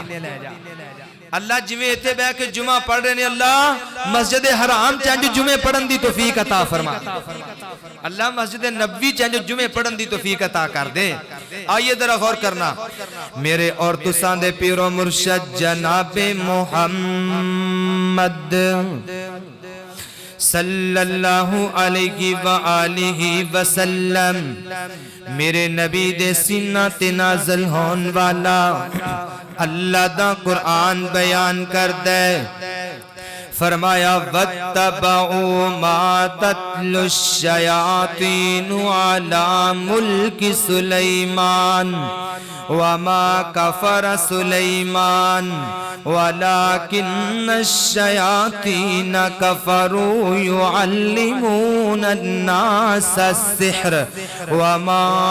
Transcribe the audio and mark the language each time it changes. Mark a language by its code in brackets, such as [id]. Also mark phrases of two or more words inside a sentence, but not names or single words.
[pa] اللہ جیویں ایتھے بیٹھ کے جمعہ پڑھ رہے نے، اللہ مسجد حرام چ اینج جمعے پڑھن دی توفیق عطا فرما. اللہ مسجد نبوی چ اینج جمعے پڑھن دی توفیق عطا کر دے. آئیے ذرا غور کرنا، میرے اور تساں دے پیرو مرشد جنابِ محمد [ar] صلى الله عليه وآله وسلم, [pa] میرے نبی دے سینہ تے نازل ہون والا اللہ دا قرآن بیان کردا ہے. [ar] فرمایا واتبعوا ما تتلو الشياطين على ملك سليمان وما كفر سليمان ولكن الشياطين كفروا يعلمون الناس السحر وما